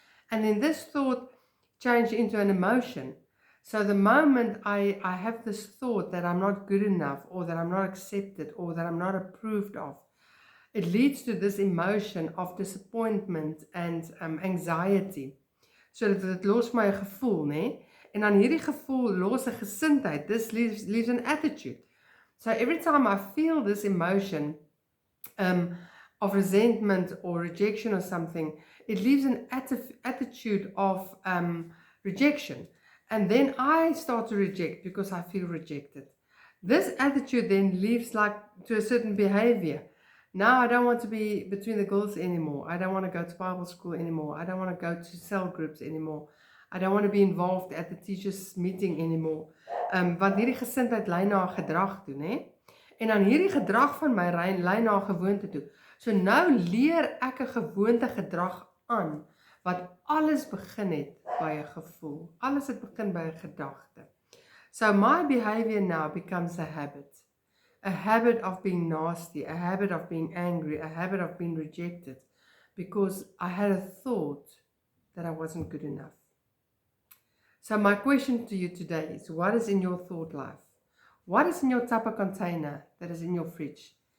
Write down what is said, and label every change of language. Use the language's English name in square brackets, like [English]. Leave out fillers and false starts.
[English] And then this thought changes into an emotion. So the moment I have this thought that I'm not good enough, or that I'm not accepted, or that I'm not approved of, it leads to this emotion of disappointment and anxiety. [Afrikaans] So dit los my 'n gevoel, né? En dan hierdie gevoel los 'n gesindheid. [English] This leaves an attitude. So every time I feel this emotion of resentment or rejection or something, it leaves an attitude of rejection. And then I start to reject because I feel rejected. This attitude then leads like to a certain behavior. Now I don't want to be between the girls anymore. I don't want to go to Bible school anymore. I don't want to go to cell groups anymore. I don't want to be involved at the teachers meeting anymore. [Afrikaans] Want hierdie gesindheid lei na 'n gedrag toe, né? En dan hierdie gedrag van my lei na 'n gewoonte toe. So nou leer ek 'n gewoonte gedrag aan wat alles begin het by 'n gevoel. Alles het begin by 'n gedagte. [English] So my behavior now becomes a habit. A habit of being nasty, a habit of being angry, a habit of being rejected, because I had a thought that I wasn't good enough. So my question to you today is, what is in your thought life? What is in your Tupper container that is in your fridge?